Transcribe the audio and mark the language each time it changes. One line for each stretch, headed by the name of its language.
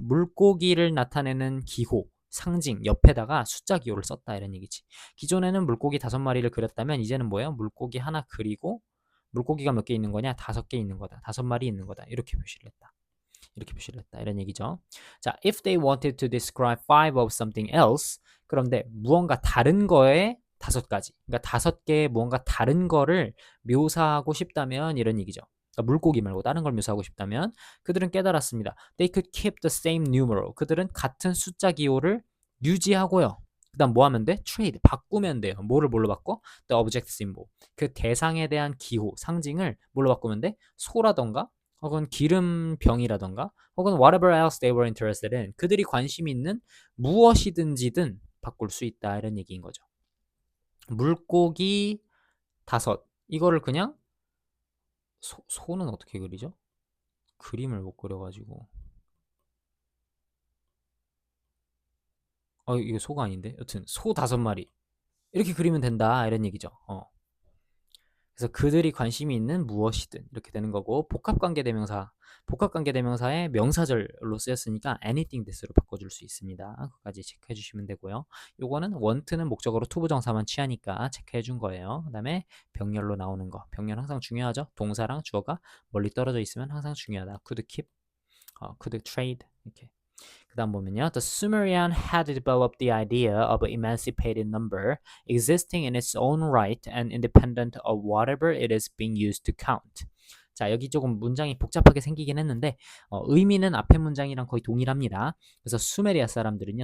Korean: 물고기를 나타내는 기호, 상징 옆에다가 숫자 기호를 썼다 이런 얘기지. 기존에는 물고기 5마리를 그렸다면 이제는 뭐예요? 물고기 하나 그리고 물고기가 몇 개 있는 거냐? 5개 있는 거다. 5마리 있는 거다. 이렇게 표시를 했다. 이런 얘기죠. 자,
English: if they wanted to describe 5 of something else,
Korean: 그런데 무언가 다른 거에 5가지. 그러니까 5개의 무언가 다른 거를 묘사하고 싶다면 이런 얘기죠. 그러니까 물고기 말고 다른 걸 묘사하고 싶다면 그들은 깨달았습니다.
English: They could keep the same numeral.
Korean: 그들은 같은 숫자 기호를 유지하고요. 그 다음 뭐 하면 돼? trade. 바꾸면 돼요. 뭐를 뭘로 바꿔?
English: the object symbol.
Korean: 그 대상에 대한 기호, 상징을 뭘로 바꾸면 돼? 소라던가 혹은 기름병이라던가 혹은
English: whatever else they were interested in.
Korean: 그들이 관심 있는 무엇이든지든 바꿀 수 있다. 이런 얘기인 거죠. 물고기 5. 이거를 그냥 소는 어떻게 그리죠? 그림을 못 그려가지고. 이게 소가 아닌데? 여튼 소 5마리. 이렇게 그리면 된다. 이런 얘기죠. 그래서 그들이 관심이 있는 무엇이든 이렇게 되는 거고 복합관계대명사. 복합관계대명사의 명사절로 쓰였으니까 anything that으로 바꿔줄 수 있습니다. 그거까지 체크해 주시면 되고요. 요거는 want는 목적어로 투부정사만 취하니까 체크해 준 거예요. 그 다음에 병렬로 나오는 거. 병렬 항상 중요하죠. 동사랑 주어가 멀리 떨어져 있으면 항상 중요하다.
English: could keep, could trade 이렇게.
Korean: 그 다음 보면요.
English: The Sumerian had developed the idea of an emancipated number existing in its own right and independent of whatever it is being used to count.
Korean: 자, 여기 조금 문장이 복잡하게 생기긴 했는데 의미는 앞에 문장이랑 거의 동일합니다. 그래서 수메리아 사람들은요.